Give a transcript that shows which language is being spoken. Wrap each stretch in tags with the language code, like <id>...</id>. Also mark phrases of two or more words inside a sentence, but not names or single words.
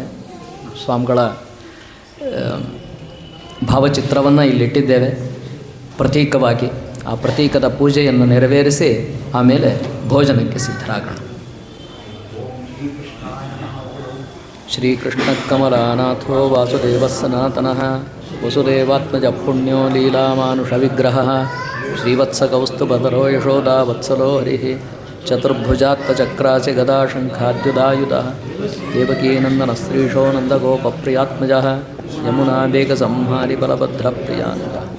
<kn>ಸ್ವಾಮಿಗಳ ಭಾವಚಿತ್ರವನ್ನು ಇಲ್ಲಿಟ್ಟಿದ್ದೇವೆ ಪ್ರತೀಕವಾಗಿ. ಆ ಪ್ರತೀಕದ ಪೂಜೆಯನ್ನು ನೆರವೇರಿಸಿ ಆಮೇಲೆ ಭೋಜನಕ್ಕೆ ಸಿದ್ಧರಾಗೋಣ.</kn> <sa>ಶ್ರೀಕೃಷ್ಣ ಕಮಲಾನಾಥೋ ವಾಸುದೇವ ಸನಾತನಃ ವಸುದೇವಾತ್ಮಜ ಪುಣ್ಯೋ ಲೀಲಾಮಾನುಷ ವಿಗ್ರಹ ಶ್ರೀವತ್ಸಕೌಸ್ತುಭಧರೋ ಯಶೋದಾ ವತ್ಸಲೋ ಹರಿಃ ಚತುರ್ಭುಜಾತ್ತಚಕ್ರಾಸಿ ಗದಾ ಶಂಖಾದ್ಯುದಾಯುಧಃ ದೇವಕೀನಂದನ ಶ್ರೀಶೋ ನಂದಗೋಪಪ್ರಿಯಾತ್ಮಜಃ ಯಮುನಾ ಬೇಗ ಸಂಹಾರಿ ಬಲಭದ್ರಪ್ರಿಯಾನಂದ.</sa>